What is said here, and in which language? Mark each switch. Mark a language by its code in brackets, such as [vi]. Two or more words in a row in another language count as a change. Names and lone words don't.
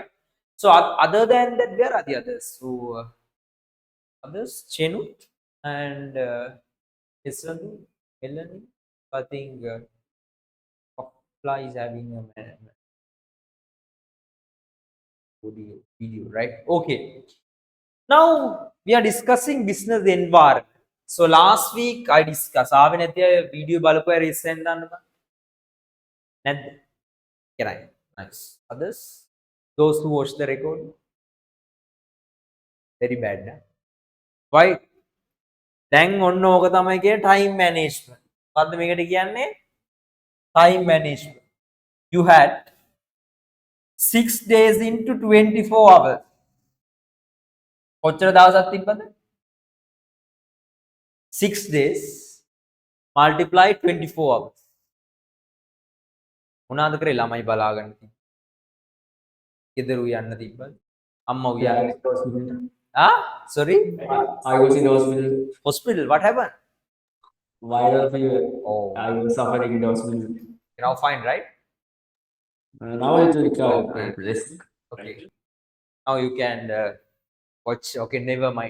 [en] So other than that, where are the others? So others, Chenut and Heshan, Melanie. I think Kapla is having a video, right? Okay. Now we are discussing business environment. So last week I discussed. [si] ආවේ නැති අය video බලපුවා recent දාන්නද? නැද්ද? [en] Can I? Nice. Others? Those who watch the record? Very bad. Nah? Why? [si] දැන් ඔන්න ඕක තමයි කියන්නේ [en] time management. [si] මොකද්ද මේකට කියන්නේ? [en] Time management. You had 6 days into 24 hours. [si] කොච්චර දවසක් තිබ්බද? [en] 6 days multiply 24 hours. [si] මොනවාද කරේ ළමයි බලාගන්න තිබ්බ. ගෙදර යන්න තිබ්බද? Amma [en] Yeah, uya. I was in the hospital. Sorry? I was in the hospital. Hospital, what happened? Viral fever. Oh, I was suffering in the hospital. you're now fine, right? Now it's recovered. Okay. Rest. Okay. Now you can watch. Okay, never mind.